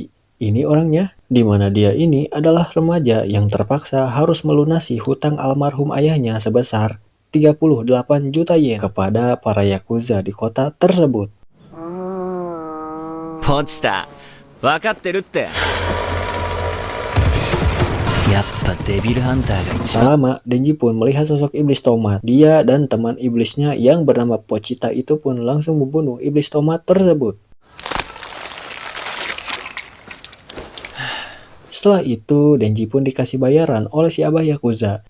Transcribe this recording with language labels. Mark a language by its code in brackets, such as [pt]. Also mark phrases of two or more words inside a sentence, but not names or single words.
[id] Ini orangnya, di mana dia ini adalah remaja yang terpaksa harus melunasi hutang almarhum ayahnya sebesar 38 juta yen kepada para yakuza di kota tersebut. [ja] ポチタ分かってるってやっぱデビルハンターが一番 [id] Lama, Denji pun melihat sosok iblis tomat. Dia dan teman iblisnya yang bernama Pochita itu pun langsung membunuh iblis tomat tersebut. Setelah itu, Denji pun dikasih bayaran oleh si abah Yakuza.